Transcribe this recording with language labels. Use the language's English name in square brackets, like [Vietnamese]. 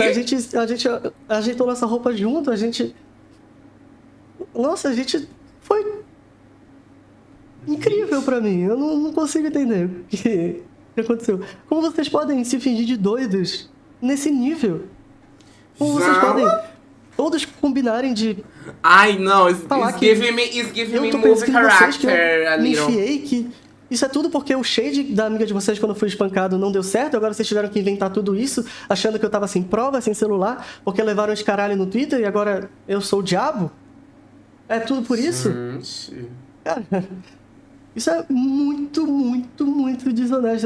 [Portuguese] A gente ajeitou nossa roupa junto, Nossa, a gente foi... incrível pra mim, eu não consigo entender o que aconteceu. Como vocês podem se fingir de doidos nesse nível? Como vocês podem todos combinarem de... Ai, não, [English] it's giving me movie character a little. [Portuguese] Me enfiei que isso é tudo porque o shade da amiga de vocês quando foi espancado não deu certo, agora vocês tiveram que inventar tudo isso, achando que eu tava sem prova, sem celular, porque levaram esse caralho no Twitter e agora eu sou o diabo? É tudo por isso? Gente. Cara... isso é muito, muito, muito desonesto.